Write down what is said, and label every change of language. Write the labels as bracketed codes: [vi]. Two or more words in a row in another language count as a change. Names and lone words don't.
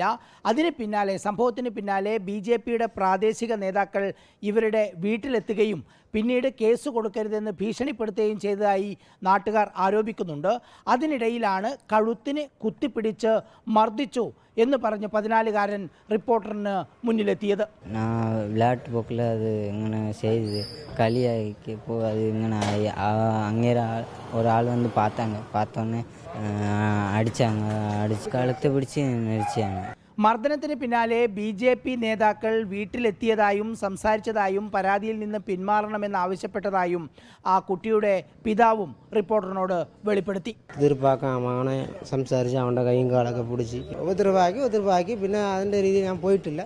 [ml] സംഭവത്തിന് പിന്നാലെ BJPയുടെ പ്രാദേശിക നേതാക്കൾ ഇവരുടെ വീട്ടിലെത്തുകയും പിന്നീട് കേസ് കൊടുക്കരുതെന്ന് ഭീഷണിപ്പെടുത്തുകയും ചെയ്തതായി നാട്ടുകാർ ആരോപിക്കുന്നുണ്ട്. അതിനിടയിലാണ് കഴുത്തിന് കുത്തിപ്പിടിച്ച് മർദ്ദിച്ചു എന്ന് പറഞ്ഞ് 14-കാരൻ റിപ്പോർട്ടറിന് മുന്നിലെത്തിയത്. [ta] விளையாட்டு போக்கில் அது இங்கே செய்யுது களியாக்கி இப்போ அது இங்கே அங்கே ஒரு ஆள் வந்து பார்த்தோன்னே அடித்து கழுத்தை பிடிச்சி நெரிச்சாங்க. [ml] മർദ്ദനത്തിന് പിന്നാലെ BJP നേതാക്കൾ വീട്ടിലെത്തിയതായും സംസാരിച്ചതായും പരാതിയിൽ നിന്ന് പിന്മാറണമെന്നാവശ്യപ്പെട്ടതായും ആ കുട്ടിയുടെ പിതാവും റിപ്പോർട്ടറിനോട് വെളിപ്പെടുത്തി. എതിർപ്പാക്കാൻ സംസാരിച്ച് അവൻ്റെ കൈയും കാലൊക്കെ പിടിച്ച് ഉപദ്രവാക്കി പിന്നെ അതിൻ്റെ രീതി ഞാൻ പോയിട്ടില്ല.